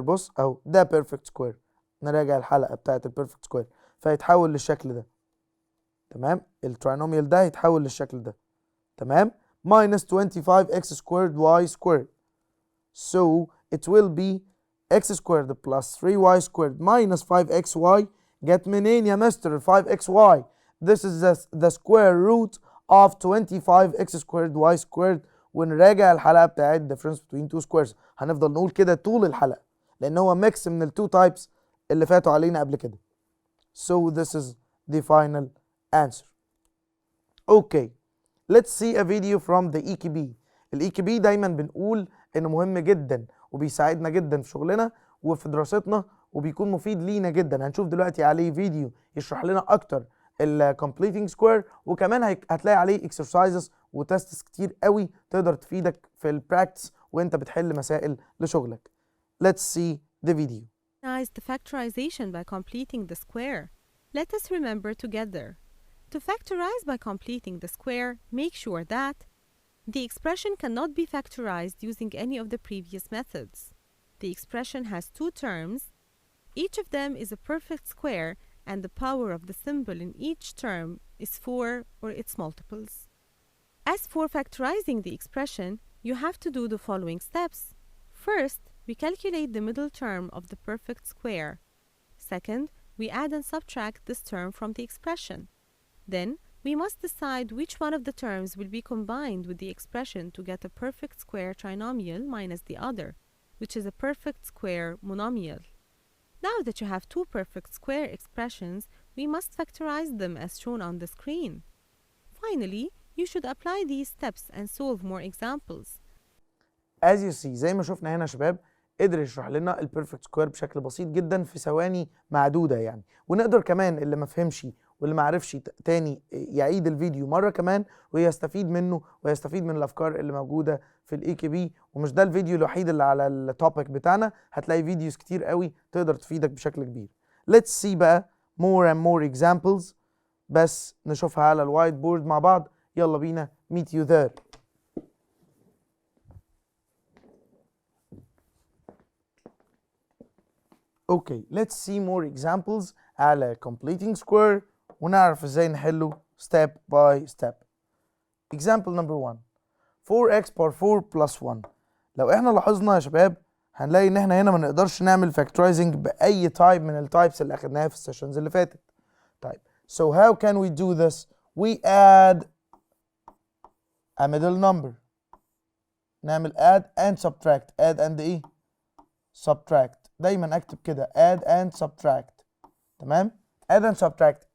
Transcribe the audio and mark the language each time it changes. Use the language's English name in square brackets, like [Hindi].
[Arabic] بص اهو ده perfect square، نراجع الحلقة بتاعت ال perfect square، فيتحول للشكل ده. تمام؟ الترينوميال ده هيتحول للشكل ده. تمام؟ [English] minus 25x squared y squared. so it will be x squared plus 3y squared minus 5xy. [Arabic] جت منين يا مستر [English] 5xy؟ this is the square root of 25x squared y squared. [Arabic] ونراجع الحلقة بتاعت difference between two squares، هنفضل نقول كده طول الحلقة لأن هو ميكس من التو تايبس اللي فاتوا علينا قبل كده. [English] so this is the final answer. okay let's see a video from the EKB. [Arabic] الEKB دايما بنقول إنه مهم جدا وبيساعدنا جدا في شغلنا وفي دراستنا وبيكون مفيد لينا جدا. هنشوف دلوقتي عليه فيديو يشرح لنا أكتر ال completing square، وكمان هتلاقي عليه exercises وتستس كتير قوي تقدر تفيدك في البراكتس وانت بتحل مسائل لشغلك. [English] Let's see the video. The factorization by completing the square. Let us remember together. To factorize by completing the square, make sure that the expression cannot be factorized using any of the previous methods. The expression has two terms. Each of them is a perfect square and the power of the symbol in each term is 4 or its multiples. As for factorizing the expression, you have to do the following steps. First, we calculate the middle term of the perfect square. Second, we add and subtract this term from the expression. Then, we must decide which one of the terms will be combined with the expression to get a perfect square trinomial minus the other, which is a perfect square monomial. Now that you have two perfect square expressions, we must factorize them as shown on the screen. Finally, you should apply these steps and solve more examples. As you see [Arabic] زي ما شفنا هنا يا شباب قدر يشرح لنا البيرفكت سكوير بشكل بسيط جدا في ثواني معدودة يعني، ونقدر كمان اللي ما فهمش واللي ما عرفش تاني يعيد الفيديو مرة كمان ويستفيد منه ويستفيد من الأفكار اللي موجودة في الاي كي بي. ومش ده الفيديو الوحيد اللي على التوبيك بتاعنا، هتلاقي فيديوز كتير قوي تقدر تفيدك بشكل كبير. [English] Let's see [Arabic] بقى [English] more and more examples، [Arabic] بس نشوفها على الوايت بورد مع بعض. يلا بينا [English] meet you there. Okay, let's see more examples على completing square [Arabic] ونعرف ازاي نحله [English] step by step. Example number 1 4x power 4 plus 1. [Arabic] لو احنا لاحظنا يا شباب هنلاقي ان احنا هنا ما نقدرش نعمل factorizing بأي تايب من التايبس اللي اخدناها في السيشنز اللي فاتت. [English] طيب so how can we do this? We add a middle number. نعمل add and subtract. add and ايه؟ subtract. [Arabic] دايما اكتب كده [English] add and subtract. تمام؟ add and subtract.